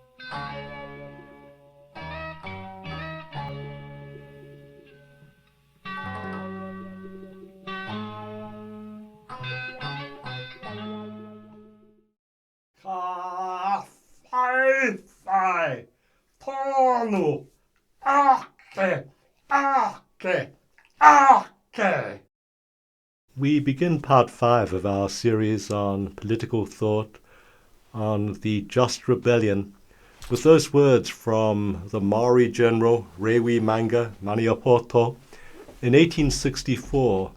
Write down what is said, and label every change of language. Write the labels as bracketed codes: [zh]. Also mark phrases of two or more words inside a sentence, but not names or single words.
[mi] Ka fai fai tonu ake ake ake. [en] We begin part 5 of our series on political thought, on the just rebellion, with those words from the Maori general Rewi Manga Maniapoto in 1864.